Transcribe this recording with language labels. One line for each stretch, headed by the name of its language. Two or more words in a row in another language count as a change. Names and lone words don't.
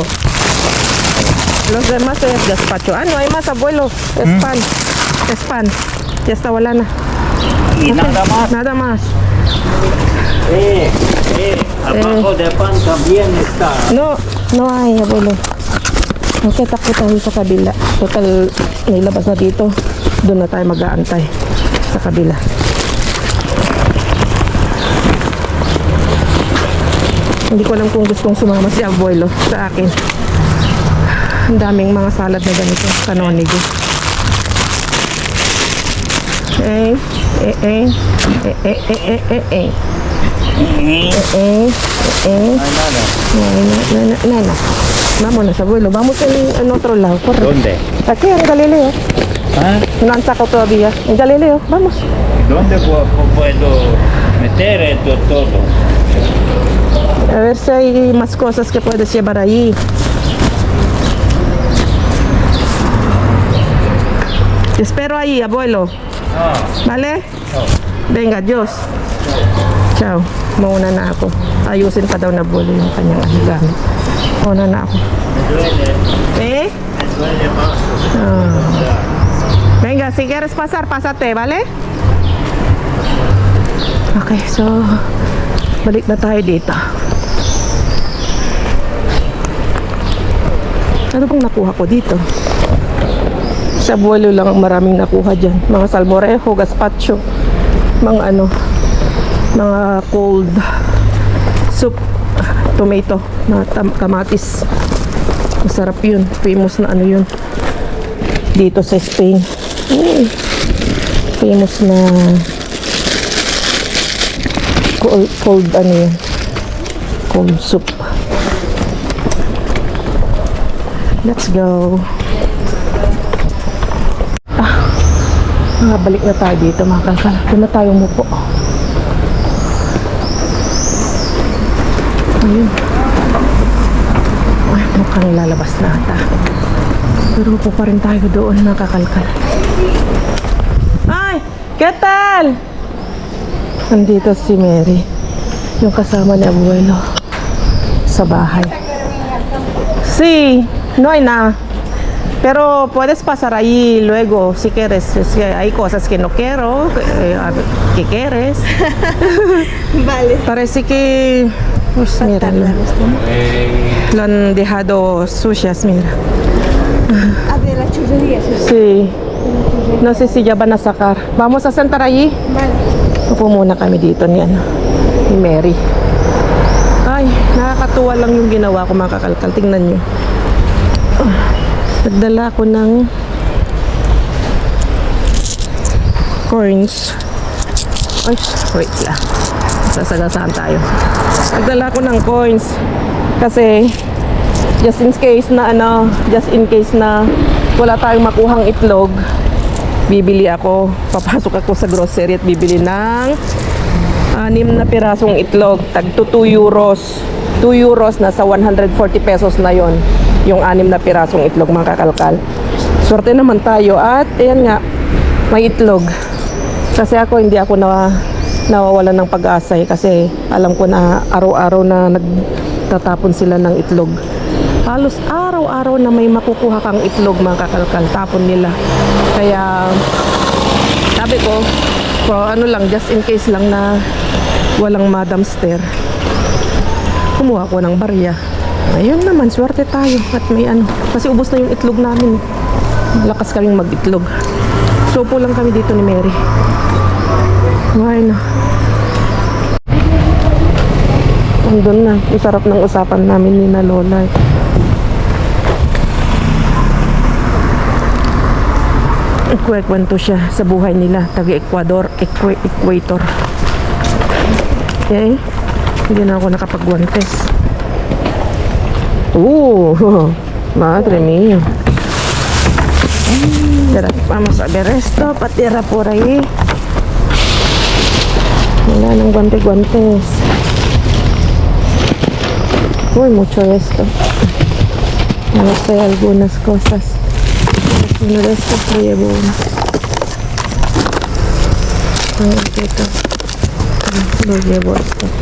Spanish: Los demás es gazpacho. Ah, no hay más, abuelo. Es pan. Es pan. Ya está walana. Y nada más. Nada más. Abajo de pan también está. No, no hay, abuelo.
Filipino: Okay, takot tayo sa kabila. Total, may labas na dito. Doon na tayo mag-aantay sa kabila. Hindi ko alam kung gustong sumama si abuelo sa akin. Ang daming mga salad na ganito. Canonigo. Nana.
Spanish: Vámonos, abuelo. Vamos en otro lado. Corre. ¿Dónde? Aquí, en Galileo. ¿Ah? No han sacado todavía. En Galileo. Vamos. ¿Dónde puedo meter esto todo? A ver si hay más cosas que puedes llevar ahí. Te espero ahí, abuelo. ¿Vale? Venga,
Filipino: Diyos. Ciao. Mauna na ako. Ayusin pa daw na abuelo yung kanyang gamit. Mauna na ako.
Spanish: ¿Eh? Venga, si quieres pasar, pásate, ¿vale?
Filipino: Okay, so balik na tayo dito. Ano bang nakuha ko dito? Sa abuelo lang ang maraming nakuha dyan. Mga salmorejo, gazpacho, mga mga
English: cold soup,
Filipino: tomato, na kamatis. Masarap yun. Famous na yun. Dito sa Spain. Famous na cold yun.
English: Cold soup. Let's go.
Filipino: Balik na tayo dito mga kalkal. Doon na tayo umupo. Ayun. Ay, mukhang lalabas na ata. Pero upo pa rin tayo doon mga kakalkal. Ay!
Spanish: ¿Qué tal?
Filipino: Nandito si Mary. Yung kasama ni abuelo. Sa bahay.
Spanish: Sí, no hay nada. Pero puedes pasar ahí luego si quieres. Es que hay cosas que no quiero, que quieres. Vale. Parece que... Pues mira, lo han dejado sucias, mira. Ah, de la churrería. Sí. No sé si ya van a sacar. Vamos a sentar allí. Vale.
Filipino: Upo muna kami dito ni Mary. Ay, nakakatuwa lang yung ginawa ko mga kakalkal. Tingnan nyo. Nagdala ko ng corns. Ay, wait lang. Sasagasaan tayo. Nagdala ko ng coins kasi
English: just in case
Filipino: na wala tayong makuhang itlog, bibili ako, papasok ako sa grocery at bibili ng 6 na pirasong itlog, tag to 2 euros. 2 euros na sa 140 pesos na yon, yung 6 na pirasong itlog, mga kakalkal. Swerte naman tayo at ayan nga, may itlog. Kasi ako hindi ako nawawalan ng pag-asa kasi alam ko na araw-araw na nagtatapon sila ng itlog. Halos araw-araw na may makukuha kang itlog, mga kakalkal, tapon nila. Kaya sabi ko,
English: just in case
Filipino: lang na walang madamster, kumuha ko ng barya. Ayun naman, swerte tayo at may kasi ubos na yung itlog namin. Lakas kaming mag-itlog. So po lang kami dito ni Mary. Ay, no. Andun na. Ang sarap ng usapan namin ni na Lola. Kwento siya sa buhay nila. Taga-Ecuador. Equator. Okay. Hindi na ako nakapag-guantes.
Spanish: Madre mía. Vamos a ver esto. Patira por ahí.
Filipino: Wala nang guante-guantes.
Spanish: Uy, mucho esto. No sé, algunas cosas. Uno de estos lo llevo uno. Ito. Lo llevo esto.